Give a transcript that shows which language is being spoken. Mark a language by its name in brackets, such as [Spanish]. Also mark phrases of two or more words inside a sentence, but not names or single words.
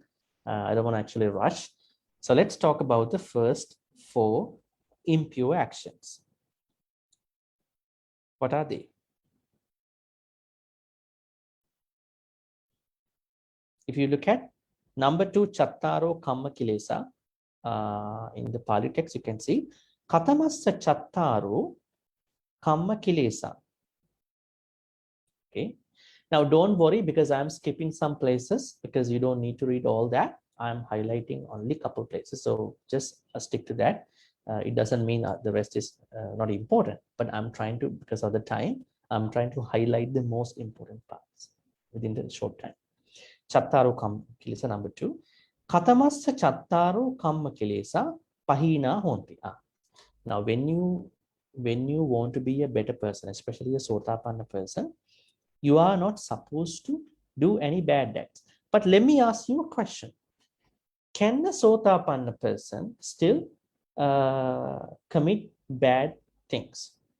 [English] I don't want to actually rush. So let's talk about the first 4 impure actions. What are they? If you look at number 2, [Pali] chattaro kamma kilesa, [English] in the Pali text, you can see [Pali] katamassa chattaro kamma kilesa. [English] Okay. Now don't worry because I'm skipping some places because you don't need to read all that. I'm highlighting only a couple places. So just stick to that. It doesn't mean the rest is not important, but I'm trying to, because of the time, I'm trying to highlight the most important parts within the short time. [Pali] Chattaro kamma kilesa, number 2. Katamassa chattaro kamma kilesa pahina honti. [English] Now when you want to be a better person, especially a sotapanna person, you are not supposed to do any bad acts. But let me ask you a question. Can a sotapanna person still commit bad things?